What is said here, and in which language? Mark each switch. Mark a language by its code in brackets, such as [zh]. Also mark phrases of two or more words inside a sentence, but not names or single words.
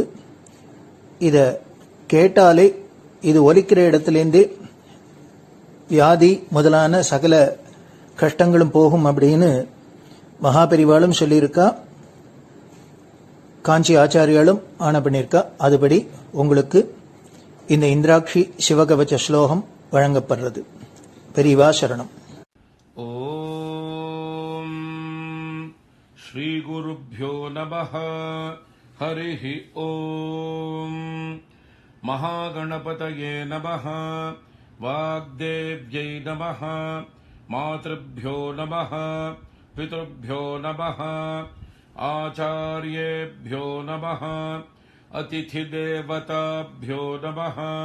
[ta] இதை கேட்டாலே இது ஒலிக்கிற இடத்துலேருந்தே வியாதி முதலான சகல கஷ்டங்களும் போகும் அப்படின்னு மகாபெரிவாளும் சொல்லியிருக்கா, காஞ்சி ஆச்சாரியாலும் ஆண பண்ணியிருக்கா. அதுபடி உங்களுக்கு இந்த இந்திராட்சி சிவகவச்ச ஸ்லோகம் வழங்கப்படுறது. பெரியவா சரணம். [sa] ओम् श्री गुरुभ्यो नमः. हरिः ॐ महागणपतये नमः वाग्देव्यै नमः मातृभ्यो नमः पितृभ्यो नमः आचार्येभ्यो नमः अतिथिदेवताभ्यो नमः